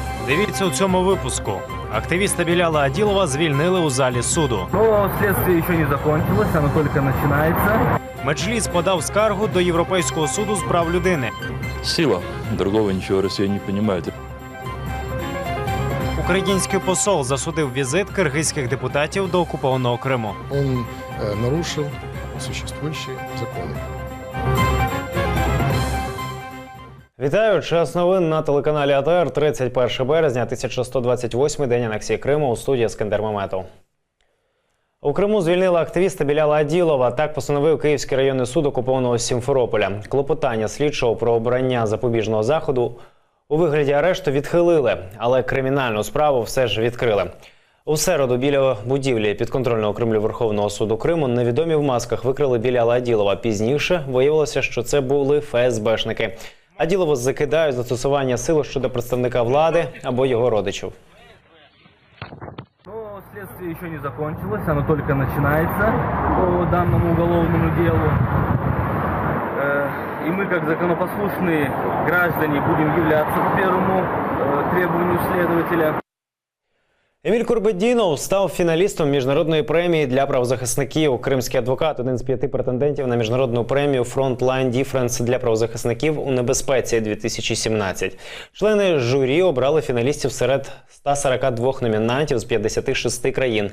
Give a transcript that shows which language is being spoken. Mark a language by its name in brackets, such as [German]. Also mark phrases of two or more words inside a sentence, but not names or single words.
[Ukrainian] Дивіться у цьому випуску. Активіста Біляла Аділова звільнили у залі суду. [Russian] Но следствие еще не закончилось, оно только начинается. [Ukrainian] Меджліс подав скаргу до Європейського суду з прав людини. [Russian] Сила. Другого ничего Россия не понимает. [Ukrainian] Український посол засудив візит киргизьких депутатів до окупованого Криму. [Russian] Он нарушил существующие законы. [Ukrainian] Вітаю! Час новин на телеканалі АТР. 31 березня, 1128-й день анексії Криму. У студії Ескандер Меметов. У Криму звільнили активіста Біляла Аділова. Так постановив Київський районний суд окупованого Сімферополя. Клопотання слідчого про обрання запобіжного заходу у вигляді арешту відхилили, але кримінальну справу все ж відкрили. У середу біля будівлі підконтрольного Кремлю Верховного суду Криму невідомі в масках викрили Біляла Аділова. Пізніше виявилося, що це були ФСБшники. Аділову закидають застосування сили щодо представника влади або його родичів. [Russian] Но следствие еще не закончилось, оно только начинается по данному уголовному делу. И мы, как законопослушные граждане, будем являться по первому требованию следователя. [Ukrainian] Еміль Курбеддінов став фіналістом міжнародної премії для правозахисників. Кримський адвокат – один з 5 претендентів на міжнародну премію Frontline Defense для правозахисників у небезпеці-2017. Члени журі обрали фіналістів серед 142 номінантів з 56 країн.